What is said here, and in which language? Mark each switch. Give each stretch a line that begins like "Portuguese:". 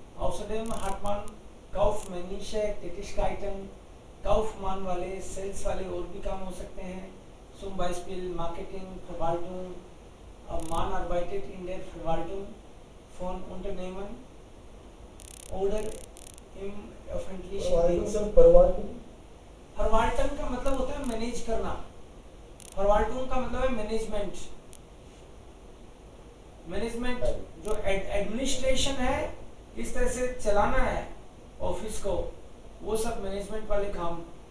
German: Außerdem hat man kaufmännische Tätigkeiten.
Hindi: Kaufmann वाले, sales वाले और भी काम हो सकते हैं.
German: Zum Beispiel Marketing, Verwaltung. Man arbeitet in der Verwaltung von Unternehmen oder im öffentlichen Dienst.
Hindi: Verwaltung का मतलब होता है मैनेज करना. Verwaltung का मतलब है मैनेजमेंट. मैनेजमेंट जो एडमिनिस्ट्रेशन है, इस तरह से चलाना है ऑफिस को, वो सब मैनेजमेंट वाले काम